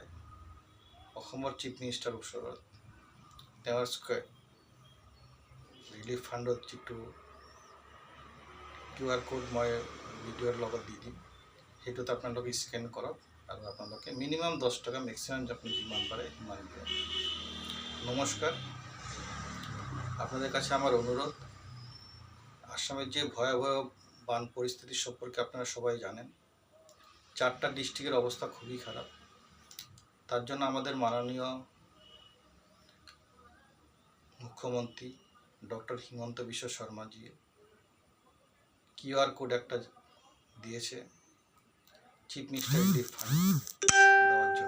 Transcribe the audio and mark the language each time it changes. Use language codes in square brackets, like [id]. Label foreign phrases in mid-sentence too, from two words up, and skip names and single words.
[as] অসমৰ চিফ মিনিষ্টাৰৰ ওচৰত তেওঁৰ ৰিলিফ ফাণ্ডত যিটো QR কোড মই ভিডিঅ'ৰ লগত দি দিম, সেইটোত আপোনালোকে স্কেন কৰক আৰু আপোনালোকে মিনিমাম 10 টাকা, মেক্সিমাম [bn] আপনি যিমান পারে সিমান দিবেন। নমস্কার। আপনাদের কাছে আমার অনুরোধ, আসামের যে ভয়াবহ বান পরিস্থিতি সম্পর্কে আপনারা সবাই জানেন। 4টা ডিস্ট্রিক্টের অবস্থা খুবই খারাপ। তার জন্য আমাদের মাননীয় মুখ্যমন্ত্রী ডক্টর হিমন্ত বিশ্ব শর্মাজি QR কোড একটা দিয়েছে [en] chief minister relief fund [bn] দেওয়ার জন্য।